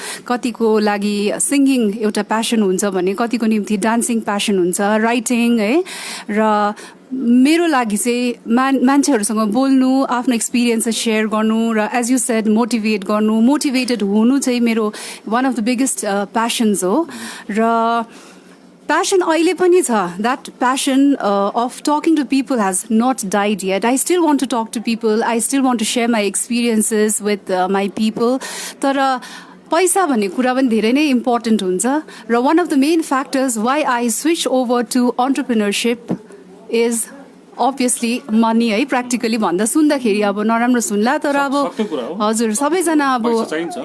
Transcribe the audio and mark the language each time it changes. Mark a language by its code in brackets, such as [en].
[ne] कतिको लागि सिङ्गिङ एउटा प्यासन हुन्छ भने, कतिको निम्ति डान्सिङ प्यासन हुन्छ, राइटिङ है, र मेरो लागि चाहिँ मान्छेहरूसँग बोल्नु, आफ्नो एक्सपिरियन्सेस सेयर गर्नु, र [en] as you said [ne] मोटिभेटेड हुनु चाहिँ मेरो [en] one of the biggest passions [ne] हो. र passion अहिले पनि छ. [en] That passion of talking to people has not died yet. I still want to talk to people. I still want to share my experiences with my people. [ne] तर पैसा भन्ने कुरा पनि धेरै नै इम्पोर्टेन्ट हुन्छ, र [en] one of the main factors why I switch over to entrepreneurship is obviously money [ne] है प्र्याक्टिकली भन्दा सुन्दाखेरि अब नराम्रो सुन्ला तर अब सत्य कुरा हो। हजुर सबैजना अब पैसा चाहिन्छ।